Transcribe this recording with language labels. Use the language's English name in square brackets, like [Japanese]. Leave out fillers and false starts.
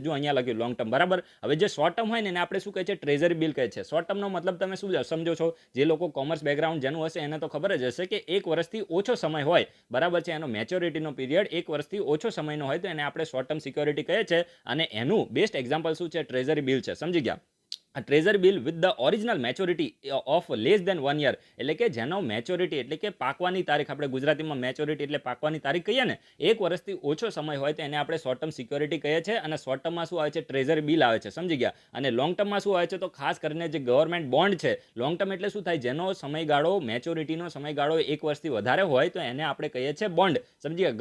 [Gujarati] જો અહીંયા લખ્યું લોંગ ટર્મ, બરાબર. હવે જે શોર્ટ ટર્મ હોય ને એને આપણે શું કહે છે, ટ્રેઝરી બિલ કહે છે. શોર્ટ ટર્મનો મતલબ તમે શું સમજો છો? જે લોકો કોમર્સ બેકગ્રાઉન્ડ જેનું હશે એને તો ખબર જ હશે કે એક વર્ષથી ઓછો સમય હોય, બરાબર છે, એનો મેચ્યોરિટીનો પીરિયડ એક વર્ષથી ઓછો સમયનો હોય તો એને આપણે શોર્ટ ટર્મ સિક્યોરિટી કહે છે. અને એનું બેસ્ટ એક્ઝામ્પલ શું છે? ટ્રેઝરી બિલ છે. સમજી ગયા? [English] a treasury bill with the original maturity of less than 1 year. [Gujarati] એટલે કે જેનો મેચ્યોરિટી એટલે કે પાકવાની તારીખ, આપણે ગુજરાતીમાં મેચ્યોરિટી એટલે પાકવાની તારીખ કહીએ ને, એક વર્ષથી ઓછો સમય હોય તો એને આપણે શોર્ટ ટર્મ સિક્યોરિટી કહીએ છીએ. અને શોર્ટ ટર્મમાં શું આવે છે? ટ્રેઝરી બિલ આવે છે. સમજી ગયા? અને લોંગ ટર્મમાં શું આવે છે? તો ખાસ કરીને જે ગવર્મેન્ટ બોન્ડ છે. લોંગ ટર્મ એટલે શું થાય? જેનો સમયગાળો, મેચ્યોરિટીનો સમયગાળો એક વર્ષથી વધારે હોય તો એને આપણે કહીએ છીએ બોન્ડ. સમજી ગયા?